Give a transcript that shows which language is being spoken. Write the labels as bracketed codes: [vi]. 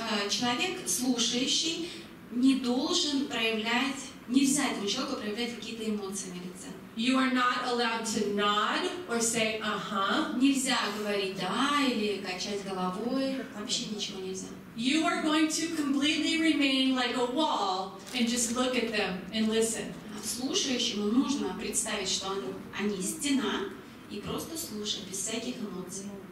[ru] Человек, слушающий, не должен проявлять, нельзя этому человеку проявлять какие-то эмоции на лице. [en] You are not allowed to nod or say [ru] Нельзя говорить да или качать головой, вообще ничего нельзя. [en] You are going to completely remain like a wall and just look at them and listen. [ru] Слушающему нужно представить, что они стена, и просто слушать, без всяких эмоций.